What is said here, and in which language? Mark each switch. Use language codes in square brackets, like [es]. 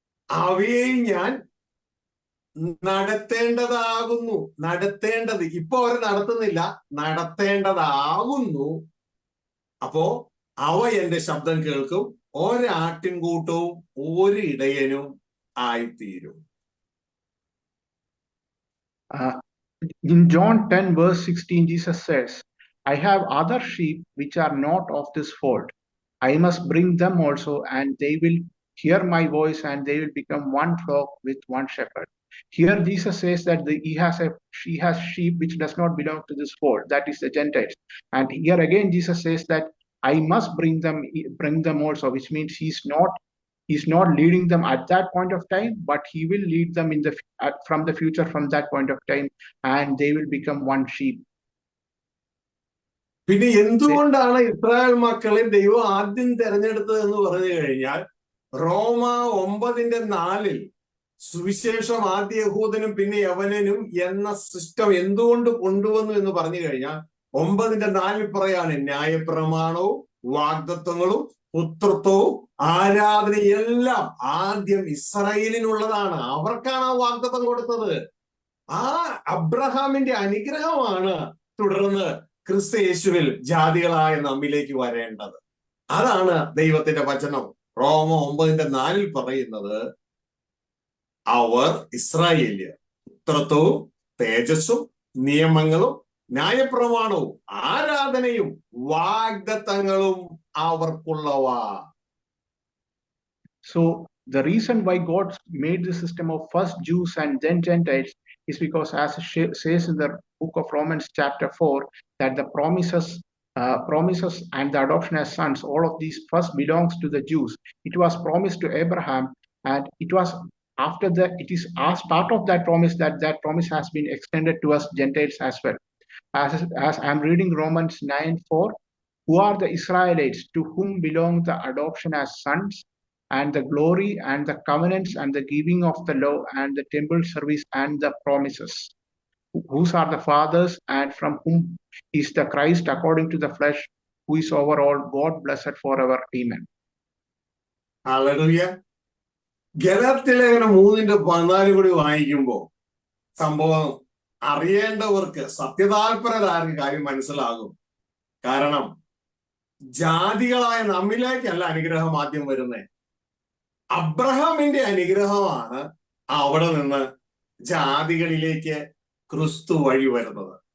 [ml] അവയെ ഞാൻ നടത്തേണ്ടതാകുന്നു. നടത്തേണ്ടത്, ഇപ്പൊ അവർ നടത്തുന്നില്ല, നടത്തേണ്ടതാകുന്നു. അപ്പോ അവ എന്റെ ശബ്ദം കേൾക്കും, ഒരാട്ടിൻകൂട്ടവും ഒരു ഇടയനും ആയിത്തീരും. [en] In John 10 verse 16, Jesus says, I have other sheep which are not of this fold. I must bring them also, and they will hear my voice, and they will become one flock with one shepherd. Here Jesus says that he has sheep which does not belong to this fold, that is the Gentiles. And here again Jesus says that I must bring them also, which means he's not leading them at that point of time, but he will lead them from the future, from that point of time, and they will become one sheep. [ml] പിന്നെ എന്തുകൊണ്ടാണ് Israel മക്കളെ ദൈവം ആദ്യം തെരഞ്ഞെടുത്തത് എന്ന് പറഞ്ഞു കഴിഞ്ഞാൽ, റോമ 9:4 സുവിശേഷം ആദ്യ യഹൂദനും പിന്നെ യവനനും എന്ന സിസ്റ്റം എന്തുകൊണ്ട് കൊണ്ടുവന്നു എന്ന് പറഞ്ഞു കഴിഞ്ഞാൽ 9:4 പറയാണ്, ന്യായപ്രമാണവും വാഗ്ദത്വങ്ങളും പുത്രത്വവും ആരാധനയെല്ലാം ആദ്യം ഇസ്രായേലിനുള്ളതാണ്. അവർക്കാണ് ആ വാഗ്ദത്തം കൊടുത്തത്. ആ അബ്രഹാമിന്റെ അനുഗ്രഹമാണ് തുടർന്ന് ക്രിസ്തു യേശുവിൽ ജാതികളായ നമ്മിലേക്ക് വരേണ്ടത്. അതാണ് ദൈവത്തിന്റെ വചനം റോമ 9:4 പറയുന്നത്. അവർ ഇസ്രായേല്യർ പുത്രത്വവും തേജസ്സും നിയമങ്ങളും ന്യായപ്രമാണവും ആരാധനയും വാഗ്ദത്തങ്ങളും അവർക്കുള്ളവ. [en] So the reason why God made the system of first Jews and then Gentiles is because, as it says in the book of Romans chapter 4, that the promises and the adoption as sons, all of these first belongs to the Jews. It was promised to Abraham, and it was after that, it is as part of that promise that promise has been extended to us Gentiles as well. As I'm reading Romans 9:4, who are the Israelites to whom belong the adoption as sons, and the glory and the covenants and the giving of the law and the temple service and the promises, whose are the fathers, and from whom is the Christ according to the flesh, who is over all, God blessed forever. Amen. [ml] Hallelujah. ഗലാത്യലേഖനം 3:14 കൂടി വായിക്കുമ്പോ സംഭവം അറിയേണ്ടവർക്ക്, സത്യതാൽപരരായ കാര്യം മനസ്സിലാകും. കാരണം ജാതികളായ നമ്മിലേക്കല്ല അനുഗ്രഹം ആദ്യം വരുന്നേ, അബ്രഹാമിന്റെ അനുഗ്രഹമാണ് അവിടെ നിന്ന് ജാതികളിലേക്ക് ക്രിസ്തു വഴി വരുന്നത്.